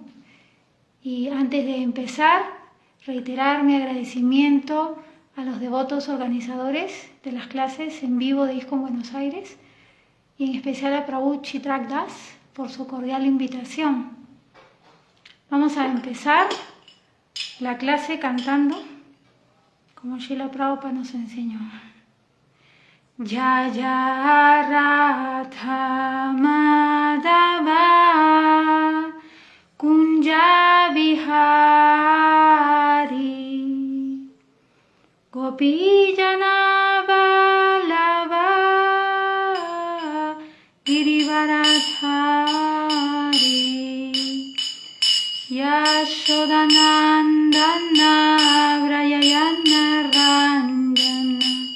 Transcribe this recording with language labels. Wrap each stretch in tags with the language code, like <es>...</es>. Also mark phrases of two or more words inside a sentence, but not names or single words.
<es>Y antes de empezar, reiterar mi agradecimiento a los devotos organizadores de las clases en vivo de ISKCON Buenos Aires y en especial a Prabhu Chitrak Das por su cordial invitación. Vamos a empezar la clase cantando como Srila Prabhupada nos enseñó.</es> <sa>Jaya Radha Madhava Kunja Vihari Gopijana Vallabha Girivaradhari Yashodanandana Vrayayana Ranjana</sa>